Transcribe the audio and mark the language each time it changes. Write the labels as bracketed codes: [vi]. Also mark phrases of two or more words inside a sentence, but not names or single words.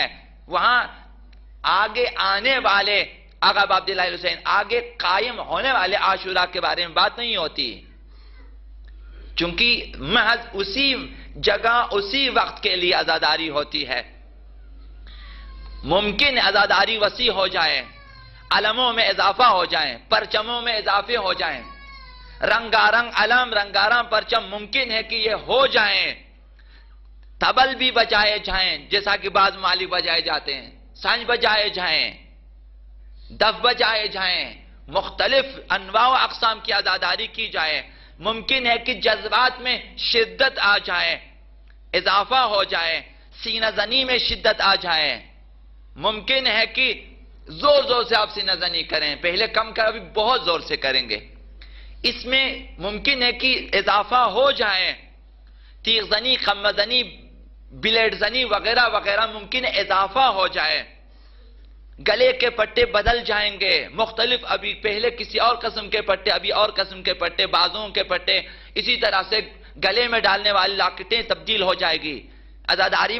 [ur] وہاں آگے آنے والے آقا عبداللہ حسین، آگے قائم ہونے والے عاشورہ کے بارے میں بات نہیں ہوتی، چونکہ محض اسی جگہ اسی وقت کے لیے عزاداری ہوتی ہے۔ ممکن عزاداری وسیع ہو جائے، علموں میں اضافہ ہو جائیں، پرچموں میں اضافے ہو جائیں، رنگارنگ علم، رنگارنگ پرچم ممکن ہے کہ یہ ہو جائیں، طبل بھی بجائے جائیں جیسا کہ بعض ممالک بجائے جاتے ہیں، سنج بجائے جائیں، دف بجائے جائیں، مختلف انواع و اقسام کی عزاداری کی جائے، ممکن ہے کہ جذبات میں شدت آ جائے، اضافہ ہو جائے، سینہ زنی میں شدت آ جائے، ممکن ہے کہ زور زور سے آپ سینہ زنی کریں، پہلے کم کر ابھی بہت زور سے کریں گے، اس میں ممکن ہے کہ اضافہ ہو جائے، تیغ زنی، خم زنی، بلیڈ زنی وغیرہ وغیرہ ممکن ہے اضافہ ہو جائے، گلے کے پٹے بدل جائیں گے، مختلف، ابھی پہلے کسی اور قسم کے پٹے، ابھی اور قسم کے پٹے، بازوں کے پٹے، اسی طرح سے گلے میں ڈالنے والی لاکٹیں تبدیل ہو جائے گی، عزاداری